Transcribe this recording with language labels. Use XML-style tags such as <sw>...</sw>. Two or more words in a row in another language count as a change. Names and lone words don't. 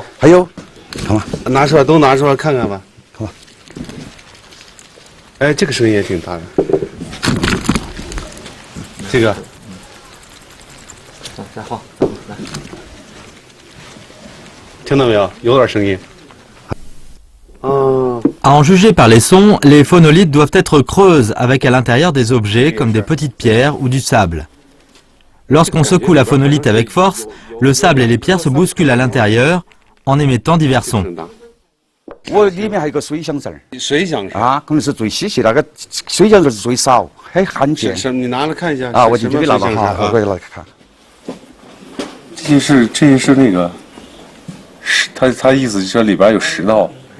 <zh>看嘛，拿出来都拿出来看看吧。看嘛。哎，这个声音也挺大的。这个。再好，来。听到没有？有点声音。</zh> <fr>À en juger par les sons, les phonolithes doivent être creuses avec à l'intérieur des objets comme des petites pierres ou du sable. Lorsqu'on secoue la phonolithe avec force, le sable et les pierres se bousculent à l'intérieur en émettant divers sons.</fr> <zh>我里面还有个水响子儿，水响啊，可能是最稀奇，那个水响子是最少，很罕见。是，你拿来看一下啊，我就给拿吧哈，我给来看。这些是那个石，他意思是里边有石头。</zh>